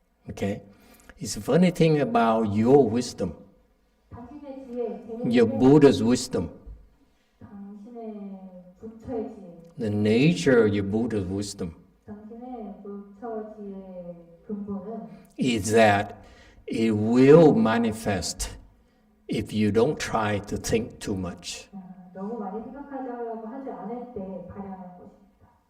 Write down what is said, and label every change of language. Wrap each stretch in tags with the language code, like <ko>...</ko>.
<en>Okay? It's a funny thing about your wisdom.</en> <ko>당신의</ko> <en>Your Buddha's wisdom.</en> <ko>당신의 부처의 지혜,</ko> <en>The nature of your Buddha's wisdom</en> <ko>당신의 부처 지혜의 근본은</ko> <en>is that it will manifest if you don't try to think too much.</en> <ko>너무 많이 생각하려고 하지 않을 때 발현할 것입니다.</ko>